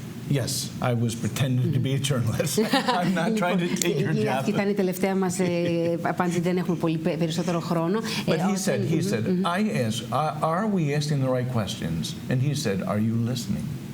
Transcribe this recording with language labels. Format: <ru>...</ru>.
<en>Yes, I was pretending to be a journalist. I'm not trying to take your job.</en> <el>Αυτή ήταν η τελευταία μας απάντηση, δεν έχουμε πολύ περισσότερο χρόνο.</el> <en>But he said, I asked, are we asking the right questions? And he said, are you listening?</en>